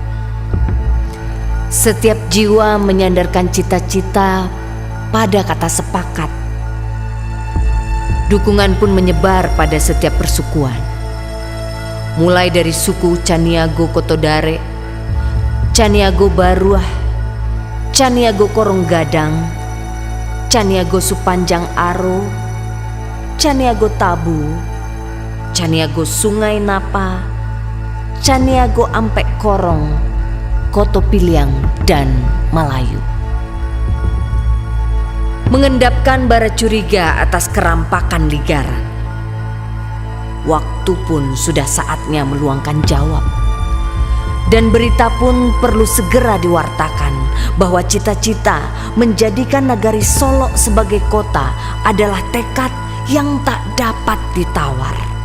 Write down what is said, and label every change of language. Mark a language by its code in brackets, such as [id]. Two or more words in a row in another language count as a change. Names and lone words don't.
[id] Setiap jiwa menyandarkan cita-cita pada kata sepakat. Dukungan pun menyebar pada setiap persukuan. Mulai dari suku Caniago Kotodare, Caniago Baruah, Caniago Korong Gadang, Caniago Supanjang Aro, Caniago Tabu, Caniago Sungai Napa, Caniago Ampek Korong, Koto Piliang, dan Malayu. Mengendapkan bara curiga atas kerampakan Ligaran. Waktu pun sudah saatnya meluangkan jawab. Dan berita pun perlu segera diwartakan bahwa cita-cita menjadikan nagari Solok sebagai kota adalah tekad yang tak dapat ditawar.